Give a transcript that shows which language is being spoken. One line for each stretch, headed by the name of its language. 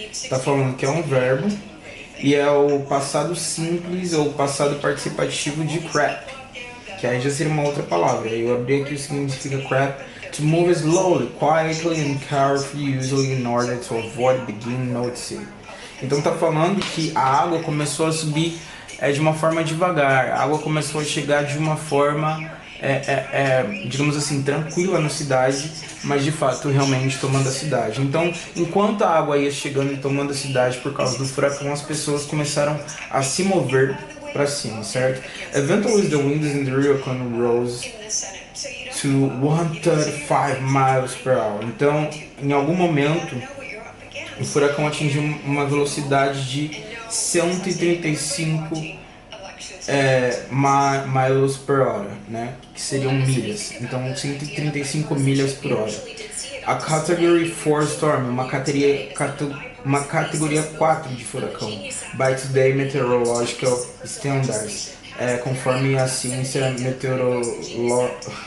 Portuguese: Tá falando que é um verbo. E é o passado simples ou passado participativo de crap. Que aí já seria uma outra palavra. Eu abri aqui o significa crap.
English: To move slowly, quietly and carefully, usually in order to avoid being noticed.
Portuguese: Então tá falando que a água começou a subir de uma forma devagar. A água começou a chegar de uma forma, digamos assim, tranquila na cidade, mas de fato realmente tomando a cidade. Então, enquanto a água ia chegando e tomando a cidade por causa do furacão, as pessoas começaram a se mover para cima, certo?
English: Eventually the winds in the hurricane rose to 135 miles per hour.
Portuguese: Então, em algum momento, o furacão atingiu uma velocidade de 135
English: miles per
Portuguese: hora, né? Que seriam milhas. Então, 135 milhas por hora.
English: A Category 4 Storm,
Portuguese: uma categoria 4 de furacão,
English: by Today Meteorological Standards,
Portuguese: conforme a ciência meteorológica...